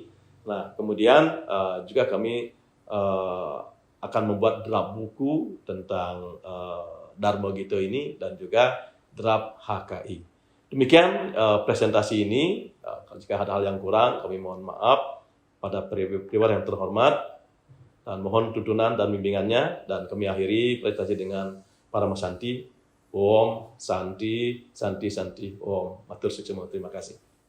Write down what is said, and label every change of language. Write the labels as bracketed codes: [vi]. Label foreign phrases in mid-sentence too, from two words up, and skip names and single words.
[id] Nah, kemudian juga kami akan membuat draft buku tentang Dharma Gita ini dan juga draft HKI. Demikian presentasi ini. Jika ada hal yang kurang, kami mohon maaf pada periwar yang terhormat, dan mohon tuntunan dan bimbingannya. Dan kami akhiri presentasi dengan para Masanti. [ban] Om Santi, Santi, Santi, Om. Matur suksema, [id] terima kasih.